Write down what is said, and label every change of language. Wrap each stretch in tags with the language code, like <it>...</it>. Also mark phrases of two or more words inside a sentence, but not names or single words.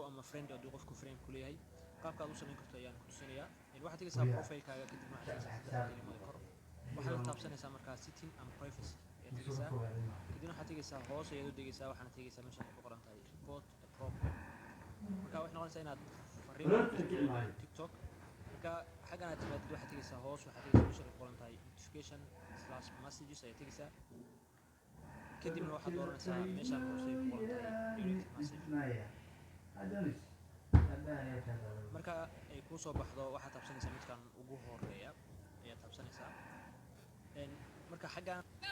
<so>ama friend hadduu qofku friend ku leeyahay qaabka aad u samayn karto ayaan ku tusinayaa waxaad tegaysaa profilekaaga kadibna waxaad tegaysaa kelimada kor waxaad la taabsanaysaa markaa</so> <en>setting and privacy</en> <so>ayaad tegaysaa kadibna waxaad tegaysaa hoos ayaad u degaysaa waxaana tegaysaa meesha ku qoran tahay</so> <en>report a problem</en> <so>marka waxay noqonaysaa inaad fariin tiktok marka xaggan aad timaadid waxaad tegaysaa hoos waxaad tegaysaa meesha ku qoran tahay</so> <en>notification slash messages</en> <so>ayaad tegaysaa kadibna waxaad dooranaysaa meeshaan hoose ku qoran tahay</so> <en>direct message</en> <so>marka ay kuu soo baxdo waxaad taabsanaysaa midkan ugu horeeya ayaad taabsanaysaa marka xaggan</so>